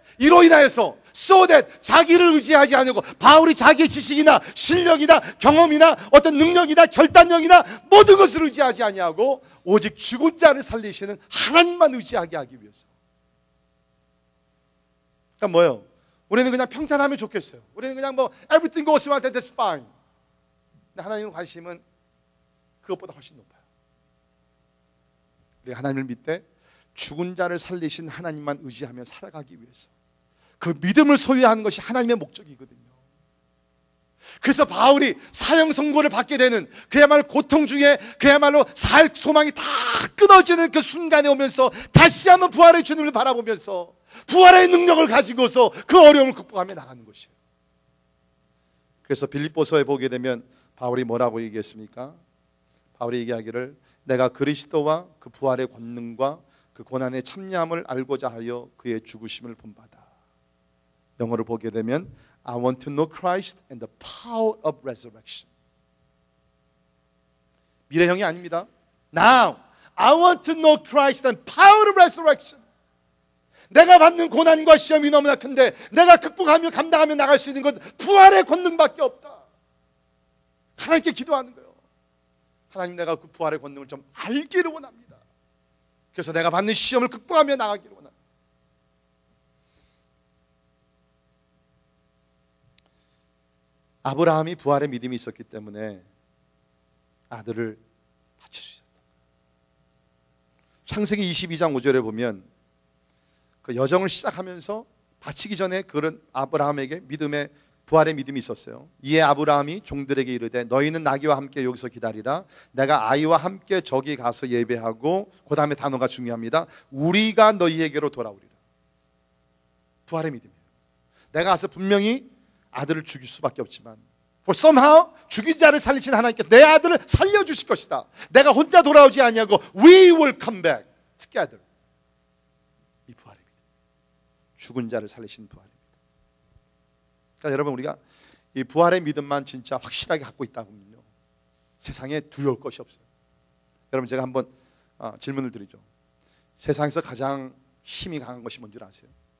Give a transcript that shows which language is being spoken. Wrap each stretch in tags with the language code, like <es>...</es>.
<ko>이로 인하여서</ko> <en>so that</en> <ko>자기를 의지하지 않고, 바울이 자기의 지식이나 실력이나 경험이나 어떤 능력이나 결단력이나 모든 것을 의지하지 아니하고 오직 죽은 자를 살리시는 하나님만 의지하게 하기 위해서. 그러니까 뭐예요? 우리는 그냥 평탄하면 좋겠어요. 우리는 그냥 뭐</ko> <en>everything goes well, that's fine.</en> <ko>근데 하나님의 관심은 그것보다 훨씬 높아요. 우리 하나님을 믿되 죽은 자를 살리신 하나님만 의지하며 살아가기 위해서, 그 믿음을 소유하는 것이 하나님의 목적이거든요. 그래서 바울이 사형 선고를 받게 되는 그야말로 고통 중에 그야말로 살 소망이 다 끊어지는 그 순간에 오면서 다시 한번 부활의 주님을 바라보면서 부활의 능력을 가지고서 그 어려움을 극복하며 나가는 것이에요. 그래서 빌립보서에 보게 되면 바울이 뭐라고 얘기했습니까? 바울이 얘기하기를, 내가 그리스도와 그 부활의 권능과 그 고난의 참여함을 알고자 하여 그의 죽으심을 본받아. 영어를 보게 되면</ko> <en>I want to know Christ and the power of resurrection.</en> <ko>미래형이 아닙니다.</ko> <en>Now I want to know Christ and power of resurrection.</en> <ko>내가 받는 고난과 시험이 너무나 큰데 내가 극복하며 감당하며 나갈 수 있는 것 부활의 권능밖에 없다. 하나님께 기도하는 거예요. 하나님, 내가 그 부활의 권능을 좀 알기를 원합니다. 그래서 내가 받는 시험을 극복하며 나가기를 원합니다. 아브라함이 부활의 믿음이 있었기 때문에 아들을 바칠 수 있었다. 창세기 22장 5절에 보면 그 여정을 시작하면서 바치기 전에 그런 아브라함에게 믿음의 부활의 믿음이 있었어요. 이에 아브라함이 종들에게 이르되 너희는 나귀와 함께 여기서 기다리라. 내가 아이와 함께 저기 가서 예배하고, 그 다음에 단어가 중요합니다. 우리가 너희에게로 돌아오리라. 부활의 믿음이에요. 내가 가서 분명히 아들을 죽일 수밖에 없지만</ko> <en>for somehow</en> <ko>죽인 자를 살리신 하나님께서 내 아들을 살려주실 것이다. 내가 혼자 돌아오지 아니하고</ko> <en>we will come back together.</en> <ko>이 부활의 믿음, 죽은 자를 살리신 부활의 믿음. 그러니까 여러분, 우리가 이 부활의 믿음만 진짜 확실하게 갖고 있다면요, 세상에 두려울 것이 없어요. 여러분, 제가 한번 질문을 드리죠. 세상에서 가장 힘이 강한 것이 뭔지 아세요?</ko>